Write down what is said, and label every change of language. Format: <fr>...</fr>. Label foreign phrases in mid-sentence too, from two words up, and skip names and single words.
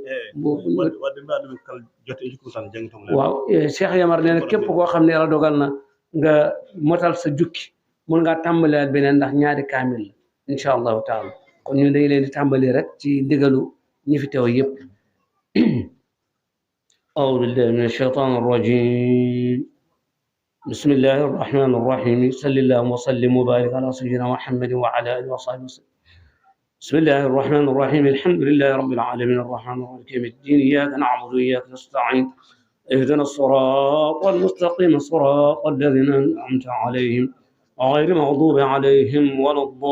<wo>waaw Cheikh Yamar nee na képp koo xam ne yàlla dogal na nga motal sa jukki mun ngaa tàmbaliwaat beneen ndax ñaari kaamil la</wo> <ar>إن شاء الله تعالى</ar> <wo>kon ñu dañ leen di tàmbali rek ci ndigalu ñi fi teew yëpp</wo> <ar>أعوذ بالله من الشيطان الرجيم بسم الله الرحمن الرحيم صلى الله وسلم وبارك على سيدنا محمد وعلى آله وصحبه وسلم بسم الله الرحمن الرحيم الحمد لله رب العالمين الرحمن الرحيم الدين إياك نعبد وإياك نستعين اهدنا الصراط المستقيم صراط الذين أنعمت عليهم غير المغضوب عليهم ولا</ar>